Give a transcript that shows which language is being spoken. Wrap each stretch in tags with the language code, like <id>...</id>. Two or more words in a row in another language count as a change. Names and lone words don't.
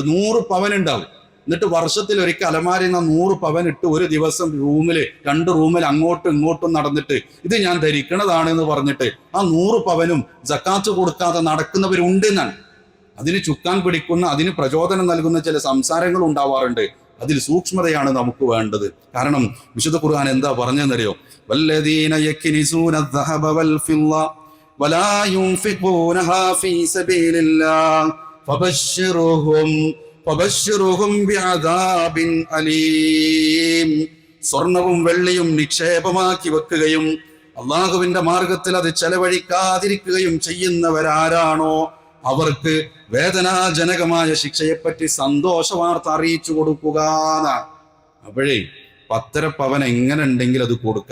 <ml>100 പവൻ ഉണ്ടാവും, എന്നിട്ട് വർഷത്തിൽ ഒരിക്കൽ അലമാരിൽ നിന്ന് 100 പവൻ ഇട്ട് ഒരു ദിവസം 2 റൂമിൽ അങ്ങോട്ടും ഇങ്ങോട്ടും നടന്നിട്ട് ഇത് ഞാൻ ധരിക്കണതാണ് എന്ന് പറഞ്ഞിട്ട് ആ 100 പവനും സക്കാത്ത് കൊടുക്കാതെ നടക്കുന്നവരുണ്ട് എന്നാണ്. അതിന് ചുക്കാൻ പിടിക്കുന്ന, അതിന് പ്രചോദനം നൽകുന്ന ചില സംസാരങ്ങൾ ഉണ്ടാവാറുണ്ട്. അതിൽ സൂക്ഷ്മതയാണ് നമുക്ക് വേണ്ടത്. കാരണം വിശുദ്ധ ഖുർആൻ എന്താ പറഞ്ഞെന്നറിയോ?</ml> <ar>والذين يكنزون الذهب والفضة ولا ينفقونها في سبيل الله فبشرهم بعذاب أليم.</ar> <ml>സ്വർണവും വെള്ളിയും നിക്ഷേപമാക്കി വെക്കുകയും അള്ളാഹുവിന്റെ മാർഗത്തിൽ അത് ചെലവഴിക്കാതിരിക്കുകയും ചെയ്യുന്നവരാരാണോ അവർക്ക് വേദനാജനകമായ ശിക്ഷയെപ്പറ്റി സന്തോഷ വാർത്ത അറിയിച്ചു കൊടുക്കുക. അപ്പോഴേ 10.5 പവൻ എങ്ങനെ ഉണ്ടെങ്കിൽ അത് കൊടുക്കുക.</ml>